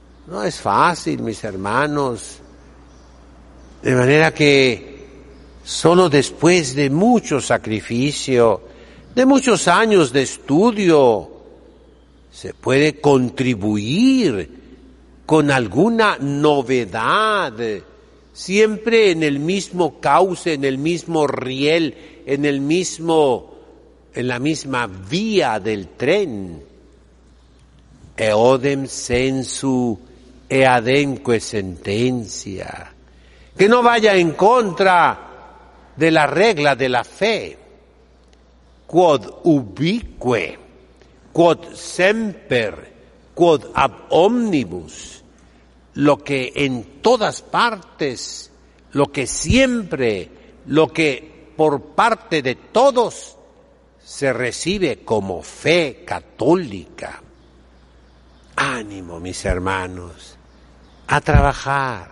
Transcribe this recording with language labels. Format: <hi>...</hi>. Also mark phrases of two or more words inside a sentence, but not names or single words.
<es>No es fácil, mis hermanos. De manera que solo después de mucho sacrificio, de muchos años de estudio, se puede contribuir con alguna novedad, siempre en el mismo cauce, en el mismo riel, en la misma vía del tren.</es> <la>Eodem sensu eademque sentencia.</la> <es>Que no vaya en contra de la regla de la fe.</es> <la>Quod ubique, quod semper, quod ab omnibus.</la> <es>Lo que en todas partes, lo que siempre, lo que por parte de todos se recibe como fe católica. Ánimo, mis hermanos, a trabajar.</es>